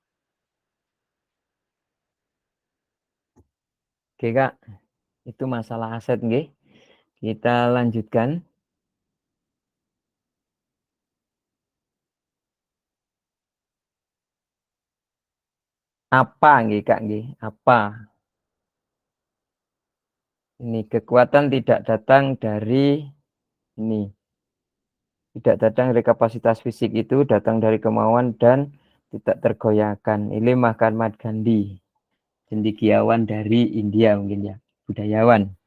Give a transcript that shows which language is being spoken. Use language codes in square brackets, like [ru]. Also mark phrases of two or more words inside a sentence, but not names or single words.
[id] Oke Kak, itu masalah aset nggih. Kita lanjutkan. Apa nggih Kak nggih? Apa? Ini kekuatan tidak datang dari ini. Tidak datang dari kapasitas fisik, itu datang dari kemauan dan tidak tergoyahkan. Ini Mahatma Gandhi, cendekiawan dari India mungkin ya, budayawan.